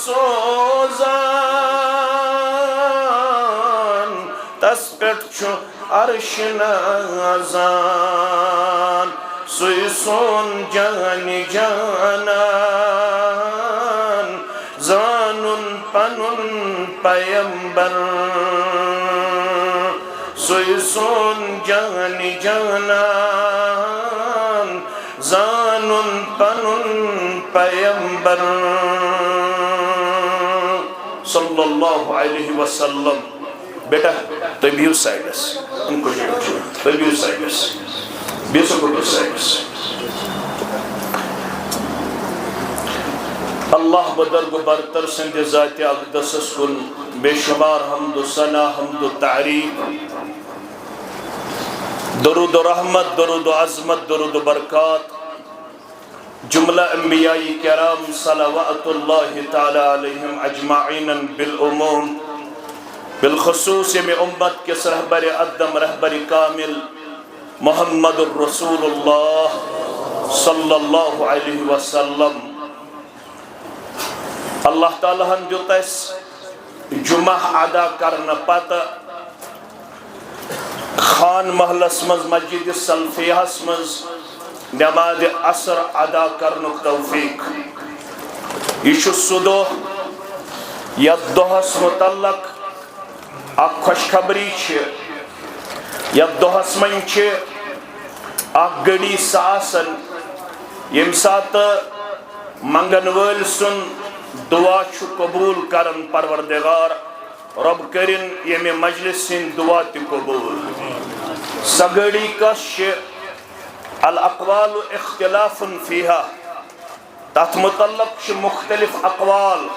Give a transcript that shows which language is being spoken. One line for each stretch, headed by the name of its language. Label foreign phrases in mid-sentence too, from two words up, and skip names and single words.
Kashmiri: سوزان تس پٮ۪ٹھ چھُ عرش نازان سُے سون جانہِ جانان زانُن پنُن پیمبر سُے سون جانہِ جانان زانُن پنُن پیمبر
Arabic: صلی اللہ علیہ وسلم
Kashmiri: بیٹا تُہۍ بِہِو سایڈس تُہۍ بِہِو سایڈس بِہِو سا بِہِو سایڈس اللہ بدرگ برتر سندِ ذاتِ اقدسس کُن بے شمار حمد و ثنا حمد و تعریف
Urdu: درود و رحمت درود و عظمت درود و برکات جملہ انبیاء کرام
Arabic: صلوات اللہ تعالی علیہم اجمعین
Urdu: بالعموم بالخصوص میں امت کے رہبر ادم رہبر کامل محمد الرسول اللہ
Arabic: صلی اللہ علیہ وسلم
Kashmiri: اللہ تعالیٰ ہن دیت اس جمعہ ادا کرنا پتہ خان محلس مز مسجد سلفیہس مز نماز عصر ادا کرنک توفیق یہ سہ دہ یتھ دہس متعلق اخ خوشخبری یتھ دۄہس منٛز چھِ اخ گھڑی ساسن ییٚمہِ ساتہٕ منگن وٲلۍ سُنٛد دعا چھُ قبوٗل کران پروردگار رب کٔرِن ییٚمہِ مجلس سٕنٛدۍ دعا تہِ قبوٗل سۄ گھڑی کۄس چھِ
Arabic: الاقوال اختلاف فیہا
Kashmiri: تتھ متعلق چھِ مختلف اقوال